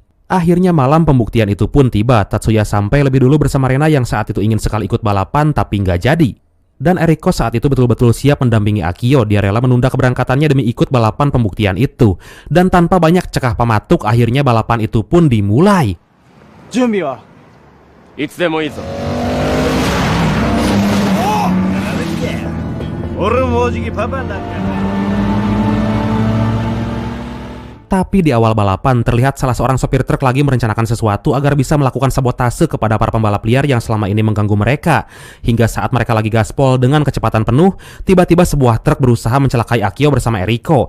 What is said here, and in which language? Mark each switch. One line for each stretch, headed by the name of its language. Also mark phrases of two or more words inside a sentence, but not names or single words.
Indonesian: Akhirnya malam pembuktian itu pun tiba. Tatsuya sampai lebih dulu bersama Rena yang saat itu ingin sekali ikut balapan tapi nggak jadi. Dan Eriko saat itu betul-betul siap mendampingi Akio. Dia rela menunda keberangkatannya demi ikut balapan pembuktian itu. Dan tanpa banyak cekah pematuk, akhirnya balapan itu pun dimulai.
Japanese: 準備はいつでもいいぞ。俺もじきパパになった。
Indonesian: Tapi di awal balapan terlihat salah seorang sopir truk lagi merencanakan sesuatu agar bisa melakukan sabotase kepada para pembalap liar yang selama ini mengganggu mereka. Hingga saat mereka lagi gaspol dengan kecepatan penuh, tiba-tiba sebuah truk berusaha mencelakai Akio bersama Eriko.